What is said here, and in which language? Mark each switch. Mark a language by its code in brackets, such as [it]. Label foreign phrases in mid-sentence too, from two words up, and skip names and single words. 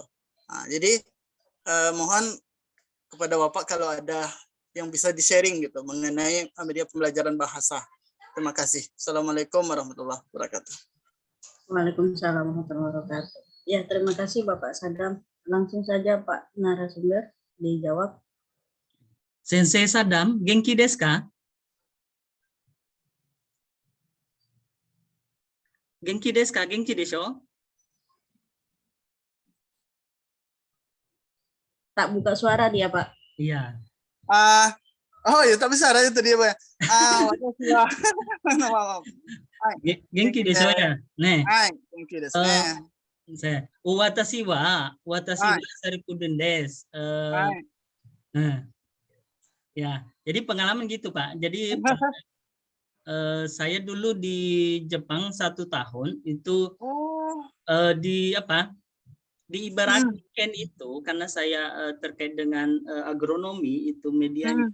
[id] Jadi mohon kepada Bapak kalau ada yang bisa di-sharing gitu mengenai media pembelajaran bahasa. Terima kasih. [ar] السلام عليكم ورحمة الله وبركاته. وعليكم السلام ورحمة الله وبركاته. [id] Ya, terima kasih Bapak Saddam. Langsung saja Pak narasumber dijawab. [ja] 先生 Saddam、元気ですか? 元気ですか?元気でしょ? [id] Tak buka suara dia, Pak. Iya. Oh ya, tapi suara itu dia, Pak. Maaf. [ja] 元気でしょ ya? Ne. はい、元気ですね. Watashi wa Saripudin desu. [id] Ya, jadi pengalaman gitu, Pak. Jadi saya dulu di Jepang 1 tahun itu di apa? Diibaratkan itu karena saya terkait dengan agronomi itu medianya.